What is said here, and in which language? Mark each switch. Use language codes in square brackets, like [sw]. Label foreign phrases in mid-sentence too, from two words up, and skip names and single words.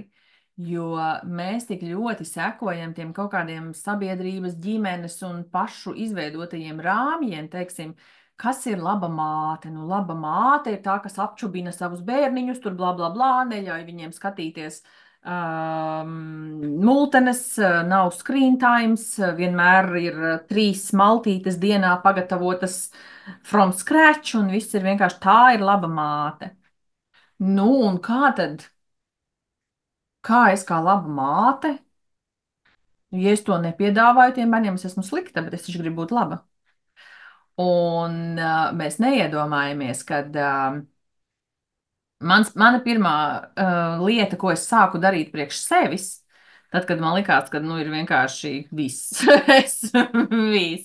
[lv] Jo mēs tik ļoti sekojam tiem kaut kādiem sabiedrības, ģimenes un pašu izveidotajiem rāmjiem, teiksim, kas ir laba māte. Nu, laba māte ir tā, kas apčubina savus bērniņus, tur bla bla bla, neļauj viņiem skatīties multenes, nav [en] screen times, [lv] vienmēr ir 3 maltītes dienā pagatavotas [en] from scratch, [lv] un viss ir vienkārši tā ir laba māte. Nu, un kā tad, kā es kā laba māte, ja es to nepiedāvāju tiem bērniem, es esmu slikta, bet es taču gribu būt laba. Un mēs neiedomājamies, kad mana pirmā lieta, ko es sāku darīt priekš sevis, tad, kad man likās, ka nu ir vienkārši viss, viss.